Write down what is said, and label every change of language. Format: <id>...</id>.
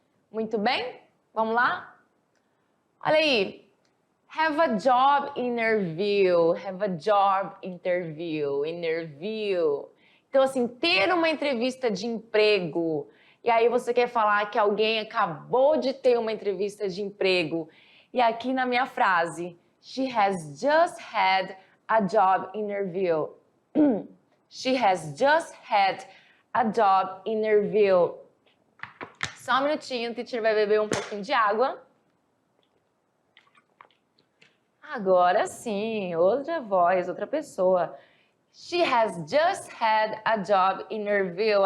<pt>Muito bem? Vamos lá? Olha aí.</pt> <en>Have a job interview. Have a job interview. Interview.</en> <pt>Então, assim, ter uma entrevista de emprego. E aí você quer falar que alguém acabou de ter uma entrevista de emprego. E aqui na minha frase,</pt> <en>she has just had a job interview. She has just had a job interview.</en> <pt>Só um minutinho, o teacher vai beber um pouquinho de água. Agora sim, outra voz, outra pessoa.</pt> <en>She has just had a job interview.</en>